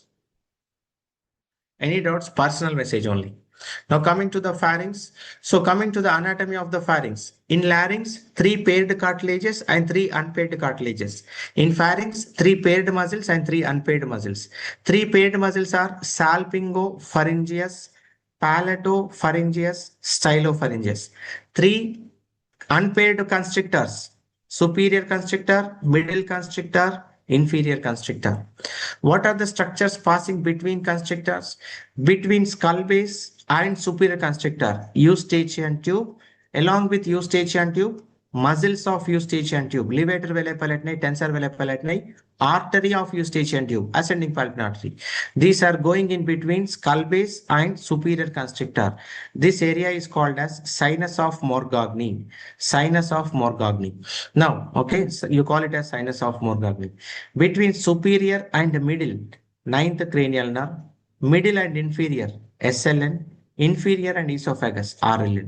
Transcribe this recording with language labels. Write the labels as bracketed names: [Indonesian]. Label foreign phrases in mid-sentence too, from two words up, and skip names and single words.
[English] Any doubts? Personal message only. Now coming to the pharynx. So coming to the anatomy of the pharynx. In larynx, 3 paired cartilages and 3 unpaired cartilages. In pharynx, 3 paired muscles and 3 unpaired muscles. 3 paired muscles are salpingopharyngeus, palatopharyngeus, stylopharyngeus. 3 unpaired constrictors, superior constrictor, middle constrictor, inferior constrictor. What are the structures passing between constrictors? Between skull base and superior constrictor, Eustachian tube. Along with Eustachian tube, muscles of Eustachian tube, levator velar palatinae, tensor velar palatinae, artery of Eustachian tube, ascending pulmonary artery. These are going in between skull base and superior constrictor. This area is called as sinus of Morgagni. Sinus of Morgagni. Now, okay, so you call it as sinus of Morgagni. Between superior and middle, 9th cranial nerve, middle and inferior, SLN, inferior and esophagus, RLN.